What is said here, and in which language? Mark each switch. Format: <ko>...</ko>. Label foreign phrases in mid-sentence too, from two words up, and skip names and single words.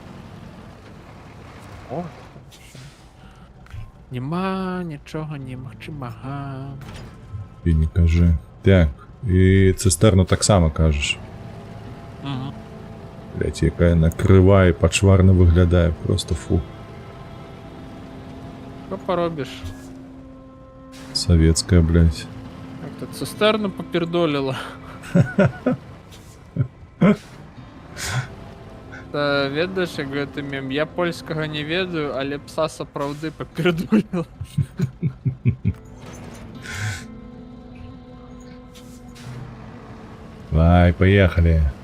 <be>О, нема нічога немагчымага. І не кажы. Так, і цыстэрну таксама кажаш. Блять, якая накрывае, пачварна выглядае, просто фу. Што паробіш?</be> <ru>Советская, блять.</ru> <be>Как-то цыстэрну папердоліла. Та ведаеш, як гэты мем, я польскага не ведаю, але пса сапраўды папердоліла.</be> <ru>Давай, поехали.</ru>